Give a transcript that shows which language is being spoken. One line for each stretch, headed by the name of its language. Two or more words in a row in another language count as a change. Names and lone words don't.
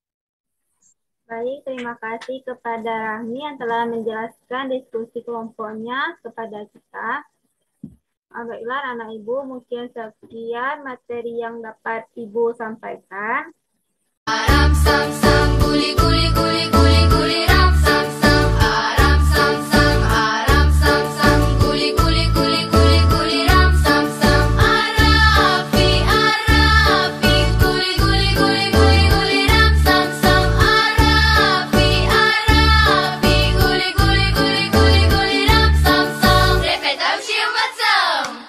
Indonesian: Baik, terima kasih kepada Rahmi yang telah menjelaskan diskusi kelompoknya kepada kita. Baiklah, anak Ibu, mungkin sekian materi yang dapat Ibu sampaikan. Aram sam sam guli guli guli guli guli ram sam sam aram sam sam aram sam sam guli guli guli guli guli ram sam sam arapi arapi guli guli guli guli guli ram sam sam arapi arapi guli guli guli guli guli ram sam sam repetamos macam